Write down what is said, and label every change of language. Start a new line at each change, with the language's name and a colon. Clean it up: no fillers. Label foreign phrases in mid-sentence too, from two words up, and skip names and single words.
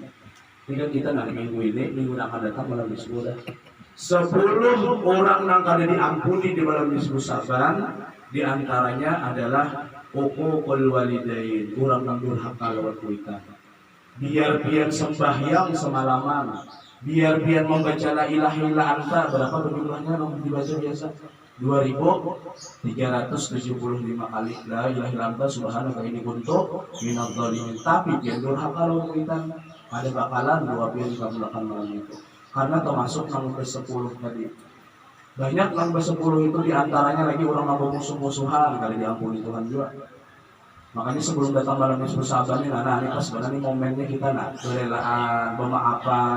Banjar: Ini kan kita nanti minggu akan datang malam nisfu dah. 10 orang yang kada diampuni di malam nisfu Sya'ban, diantaranya adalah
Arabic: عقوق الوالدين,
Banjar: orang yang durhaka lawan kuitan. Biar sembahyang semalaman, biar membaca
Arabic: لا إله إلا أنت,
Banjar: berapa jumlahnya yang dibaca biasa?
Arabic: 2375 kali لا إله إلا أنت سبحانك إني كنت من الظالمين.
Banjar: Tapi biar durhaka lawan kuitan, ada bakalan dua pian kabulakan malam itu. Karena termasuk nomor 10 tadi. Banyak nomor 10 itu diantaranya lagi orang yang musuh-musuhan, kali diampuni Tuhan juga. Makanya sebelum datang malam nisfu Sya'ban ini, anak-anak pas sebenarnya momennya kita kerelaan, pemaafan.